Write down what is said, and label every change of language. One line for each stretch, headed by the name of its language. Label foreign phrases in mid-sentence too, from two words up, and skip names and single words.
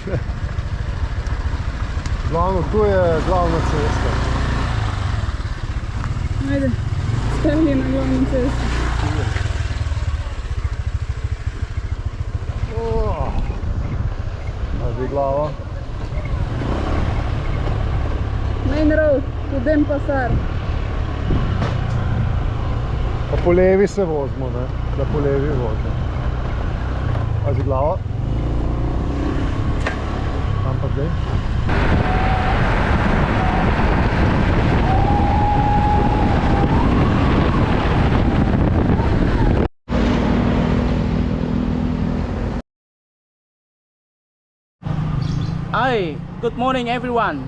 Slovenian: Glavno, tu je glavna cesta. Ajde, stavili na glavno cesto. Ajde glava.
English: Main road, to Denpasar.
Slovenian: Pa po levi se vozimo, ne? Da po levi vozimo. Ajde glava. Kam pa zdaj?
English: Hi, good morning everyone.